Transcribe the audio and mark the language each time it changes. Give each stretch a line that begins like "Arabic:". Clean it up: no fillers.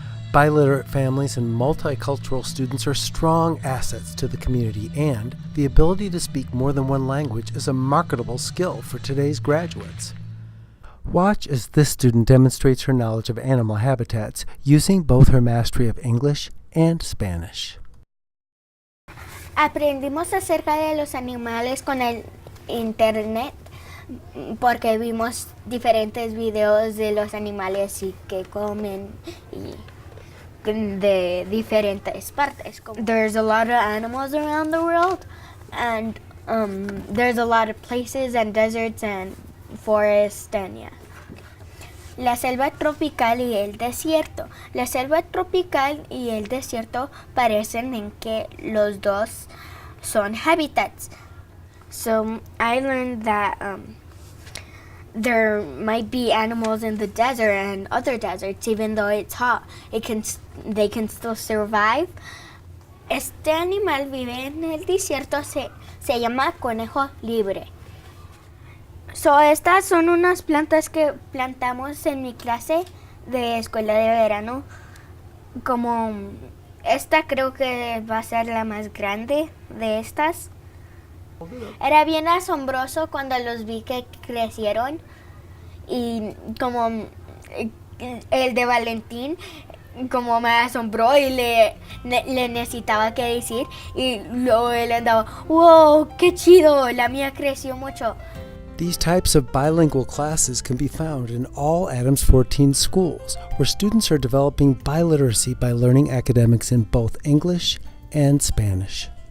English: Biliterate families and multicultural students are strong assets to the community, and the ability to speak more than 1 language is a marketable skill for today's graduates. Watch as this student demonstrates her knowledge of animal habitats using both her mastery of English and Spanish.
Spanish: Aprendimos acerca de los animales con el internet porque vimos diferentes videos de los animales y que comen y de diferentes partes.
English: There's a lot of animals around the world, and there's a lot of places and deserts and forests and yeah.
Spanish: La selva tropical y el desierto. La selva tropical y el desierto parecen en que los dos son habitats.
English: So I learned that there might be animals in the desert and other deserts, even though it's hot. They can still survive.
Spanish: Este animal vive en el desierto, se llama conejo libre. So, estas son unas plantas que plantamos en mi clase de escuela de verano. Como esta creo que va a ser la más grande de estas. Era bien asombroso cuando los vi que crecieron. Y como el de Valentín, como me asombró y le necesitaba que decir. Y luego él andaba, wow, qué chido, la mía creció mucho.
English: These types of bilingual classes can be found in all Adams 14 schools, where students are developing biliteracy by learning academics in both English and Spanish.